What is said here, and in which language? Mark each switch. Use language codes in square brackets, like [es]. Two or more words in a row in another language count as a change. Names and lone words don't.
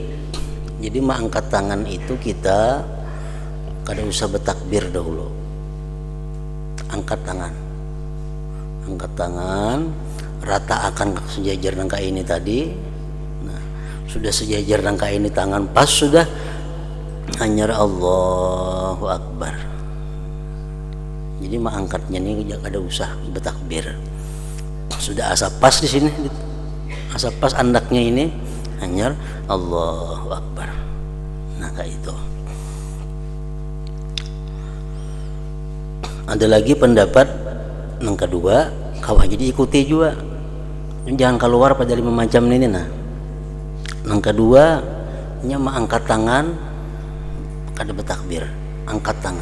[bjn] Jadi mengangkat tangan itu kita kada usah bertakbir dahulu. Angkat tangan, rata akan sejajar rangka ini tadi. Nah, sudah sejajar rangka ini tangan pas sudah, hanya [ar] الله أكبر. [bjn] Jadi mengangkatnya ini kada usah bertakbir. Sudah asa pas di sini, asa pas andaknya ini, hanya [ar] الله أكبر. [bjn] Nah, kayak itu. Ada lagi pendapat yang kedua, kau jadi ikuti juga, jangan keluar pada 5 macam ini. Nah, yang kedua, mengangkat tangan kada bertakbir, angkat tangan.